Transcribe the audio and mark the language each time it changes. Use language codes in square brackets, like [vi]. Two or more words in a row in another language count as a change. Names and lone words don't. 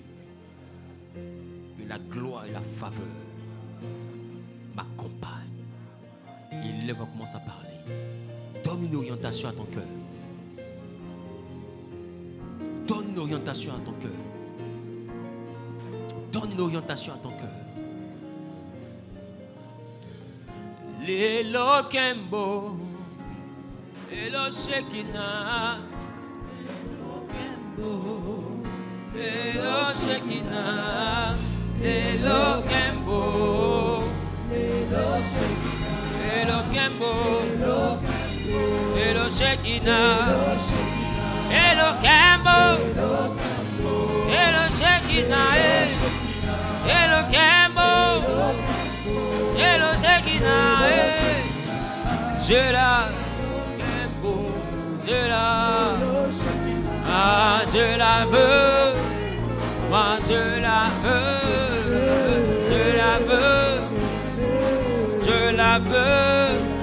[fr] Que la gloire et la faveur m'accompagnent. Et là, on commence à parler. Donne une orientation à ton cœur. Donne une orientation à ton cœur. Donne une orientation à ton cœur. [ln] Lelo Kembo, Lelo Shekinah, Lelo Shekinah, Lelo Kembo, Lelo Kembo, Lelo Shekinah, Lelo Kembo, Lelo Shekinah, [fr] Lelo Kembo, Lelo Shekinah, je la Kembo, je la, ah je la veux, moi je la veux, je la veux, je la veux,